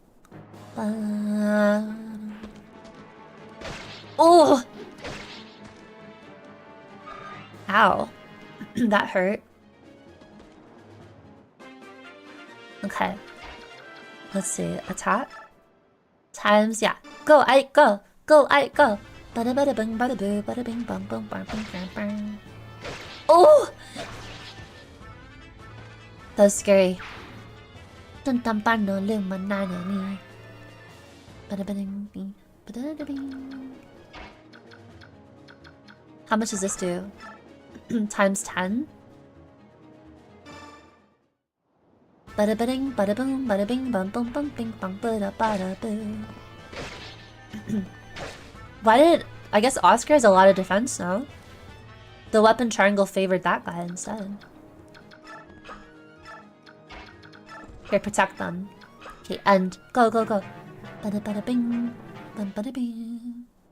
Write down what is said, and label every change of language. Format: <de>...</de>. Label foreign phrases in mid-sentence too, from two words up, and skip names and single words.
<en>Oh! Ow. That hurt. Okay. Let's see. Attack. Times, yeah. Go, Ike, go! Go, Ike, go! Bada bada bing bada boo, bada bing bum bum bum bum bum bum. Oh! That was scary. How much does this do? Times 10? Bada bing, bada boom, bada bing, bum bum bum bing bum bada bada boo. Why did I guess Oscar has a lot of defense now? The weapon triangle favored that guy instead. Here, protect them. Okay, and go, go, go. Bada bada bing, bum bada bing.</en>